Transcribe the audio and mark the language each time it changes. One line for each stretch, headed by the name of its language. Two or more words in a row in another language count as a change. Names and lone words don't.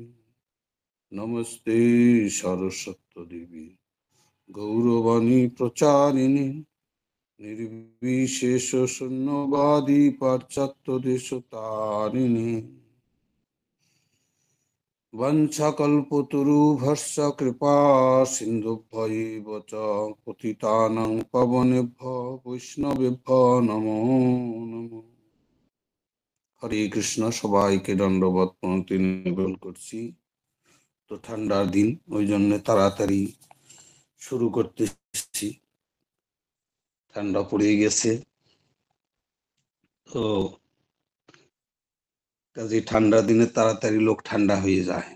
Sanskrit: नमस्ते सरस्वती देवी गौरवाणी प्रचारिणे निर्विशेष शून्यवादी पाश्चात्य देशतारिणे। वंशकल्पतरुभ्यश्च कृपा सिन्धुभ्यैव च पतितानां पावनेभ्यो वैष्णवेभ्यो नमो नमः।
Bangla: হরে কৃষ্ণ, সবাইকে দণ্ডবত প্রণতি নিবেদন করছি। তো ঠান্ডার দিন, ওই জন্য তাড়াতাড়ি শুরু করতেছি। ঠান্ডা পড়ে গেছে, তো কাজে ঠান্ডার দিনে তাড়াতাড়ি লোক ঠান্ডা হয়ে যায়।